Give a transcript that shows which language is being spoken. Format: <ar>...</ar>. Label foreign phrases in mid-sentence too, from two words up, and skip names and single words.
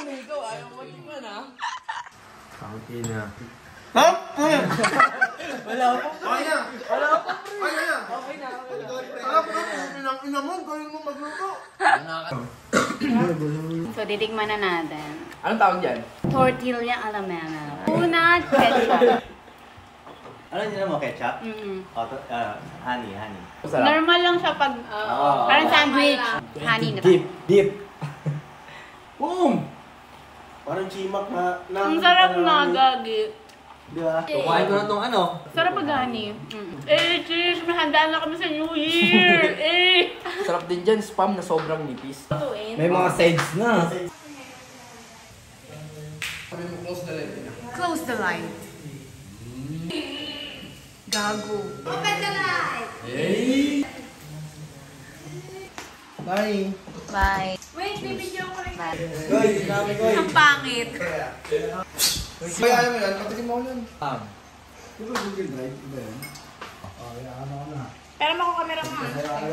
<tl>Ikaw, ayaw mo tingnan, ha? Pangki na. Ha? Wala pa. Kaya. Wala pa, pre. Kaya. Okay na. Alam ko, ina mo, gawin mo magluto. So, titikman na natin. Anong tawag dyan? Tortilla a la memel. Una, ketchup. Ano nyo mo, ketchup? Honey. Masarap. Normal lang siya pag, parang sandwich. Honey na Dip. Boom! Parang chimak na... Ang sarap na, gagi. Di ba? Kumain ko na itong ano. Sarap pag honey. Cheers! Mahanda na kami sa New Year! Sarap din dyan, spam na sobrang nipis. May mga sides na.</tl> <en>Close the light.</en> <tl>Gago. Bye. Bye. Wait, bibidyo ko rin. Bye. Goy, dami goy. Ang pangit. Kaya ano yan, patikin mo ako yan. Di ba Google Drive? Di ba yan? Pero mako camera mo.</tl>